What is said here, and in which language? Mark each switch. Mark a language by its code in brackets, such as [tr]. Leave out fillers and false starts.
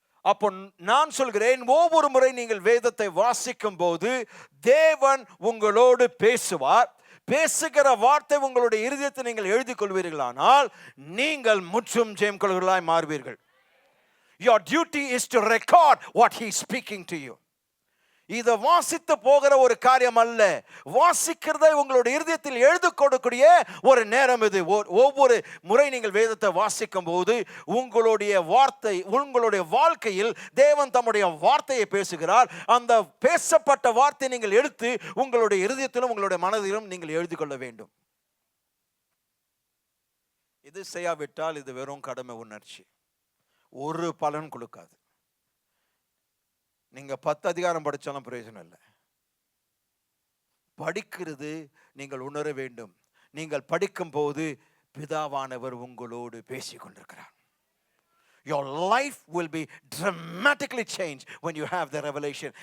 [ta] அப்போ நான் சொல்கிறேன், ஒவ்வொரு முறை நீங்கள் வேதத்தை வாசிக்கும் போது தேவன் உங்களோடு பேசுவார். பேசுகிற வார்த்தை உங்களுடைய இருதயத்தை நீங்கள் எழுதிக் கொள்வீர்களானால் நீங்கள் முற்றும் ஜெயம் கொள்வர்களாய் மாறுவீர்கள். [en] Your duty is to record what he is speaking to you. [ta] இதை வாசித்து போகிற ஒரு காரியம் அல்ல, வாசிக்கிறதை உங்களுடைய இருதயத்தில் எழுதி கொடுக்கக்கூடிய ஒரு நேரம் இது. ஒவ்வொரு முறை நீங்கள் வேதத்தை வாசிக்கும் போது உங்களுடைய வார்த்தை, உங்களுடைய வாழ்க்கையில் தேவன் தம்முடைய வார்த்தையை பேசுகிறார். அந்த பேசப்பட்ட வார்த்தை நீங்கள் எடுத்து உங்களுடைய இருதயத்திலும் உங்களுடைய மனதிலும் நீங்கள் எழுதி கொள்ள வேண்டும். இது செய்யாவிட்டால் இது வெறும் கடமை உணர்ச்சி, ஒரு பலன் கொடுக்காது. நீங்க 10 அதிகாரம் படிச்சாலும் பிரயோஜனம் இல்லை. படிக்கிறது நீங்கள் உணர வேண்டும். நீங்கள் படிக்கும் போது பிதாவானவர் உங்களோடு பேசிக் கொண்டிருக்கிறார். [en] Your life will be dramatically changed when you have the revelation.